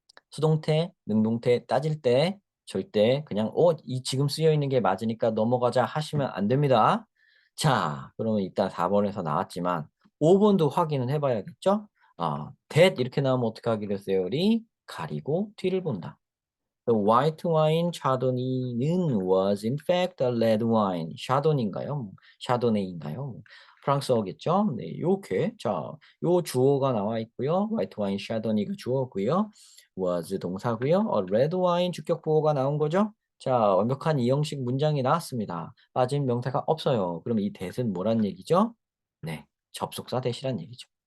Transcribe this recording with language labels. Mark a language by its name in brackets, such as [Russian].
[Korean] 수동태, 능동태 따질 때 절대 그냥 이 지금 쓰여 있는 게 맞으니까 넘어가자 하시면 안 됩니다. 자, 그러면 일단 4번에서 나왔지만 5번도 확인은 해봐야겠죠? that 이렇게 나오면 어떻게 하기로 했어요? 우리 가리고 뒤를 본다. [English] The white wine chardonnay는 was in fact a red wine. [Korean] 샤도니인가요? 샤도네인가요? 프랑스어겠죠? 네, 요렇게 자, 요 주어가 나와 있고요. white wine 샤도니가 주어고요. was 동사고요. red wine 주격 보어가 나온 거죠? 자, 완벽한 이형식 문장이 나왔습니다. 빠진 명사가 없어요. 그럼 이 that은 뭐란 얘기죠? 네, 접속사 대시란 얘기죠.